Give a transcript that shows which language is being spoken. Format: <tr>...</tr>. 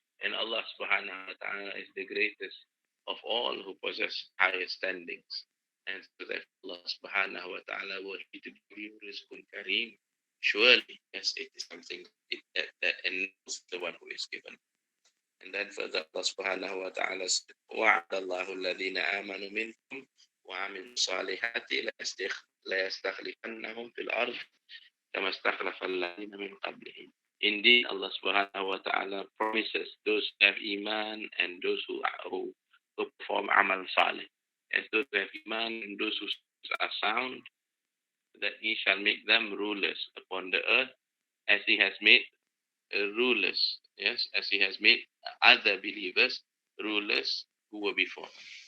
<en>And Allah Subhanahu wa Taala is the greatest of all who possess higher standings. And so that Allah Subhanahu wa Taala were He to give you</en> <ar>rizqun kareem,</ar> <en>surely, yes, it is something that enables the one who is given. And then further Allah Subhanahu wa Taala said,</en> <ar>وَعَدَ اللَّهُ الَّذِينَ آمَنُوا مِنْكُمْ وَعَمِلُوا الصَّالِحَاتِ لَيَسْتَخْلِفَنَّهُمْ فِي الْأَرْضِ كَمَا اسْتَخْلَفَ الَّذِينَ مِنْ قَبْلِهِمْ.</ar> <en>Indeed, Allah Subhanahu wa Taala promises those who have iman and those who perform amal salih, as those who have iman and those who are sound, that He shall make them rulers upon the earth, as He has made rulers, yes, as He has made other believers rulers who were before them.</en>